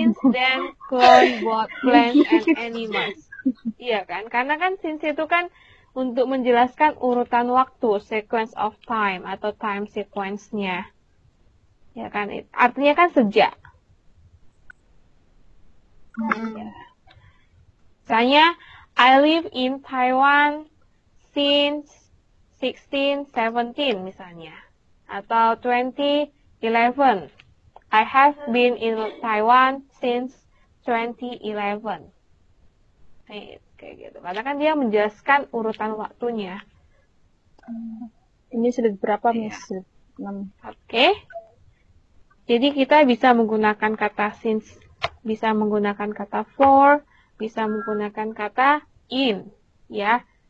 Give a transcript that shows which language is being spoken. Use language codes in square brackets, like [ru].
[en] then clone both plants and animals. [id] Iya kan? Karena kan since itu kan untuk menjelaskan urutan waktu, [en] sequence of time [id] atau [en] time sequence- [id] nya. Ya kan? Artinya kan sejak. [en] Ya. Misalnya, I live in Taiwan since 1617 misalnya. [id] Atau 2011. [en] I have been in Taiwan since 2011. [id] Kayak gitu. Karena kan dia menjelaskan urutan waktunya. Ini slide berapa, Miss? 6. Oke. Jadi kita bisa menggunakan kata since, bisa menggunakan kata for, bisa menggunakan kata in, ya.